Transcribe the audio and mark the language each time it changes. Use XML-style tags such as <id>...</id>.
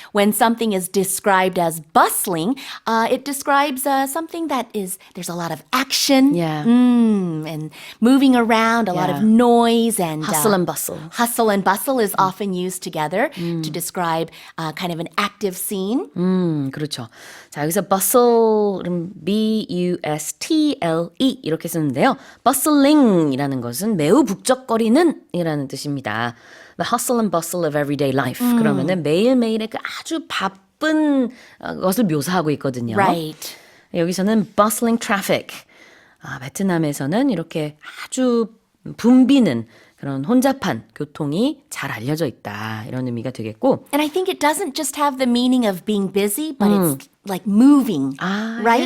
<en>When something is described as bustling, it describes something that is, there's a lot of action. Yeah. And moving around, a lot of noise and Hustle and bustle. Hustle and bustle is often used together to describe kind of an active scene.</en> <ko>그렇죠. 자, 여기서 bustle은 B-U-S-T-L-E 이렇게 쓰는데요. bustling이라는 것은 매우 북적거리는 이라는 뜻입니다.</ko> <en>The hustle and bustle of everyday life.</en> <ko>그러면은 매일매일의 그 아주 바쁜 것을 묘사하고 있거든요.</ko> <en>Right.</en> <ko>여기서는 bustling traffic. 베트남에서는 이렇게 아주 붐비는 그런 혼잡한 교통이 잘 알려져 있다. 이런 의미가 되겠고.</ko> <en>And I think it doesn't just have the meaning of being busy, but it's like moving, right?</en>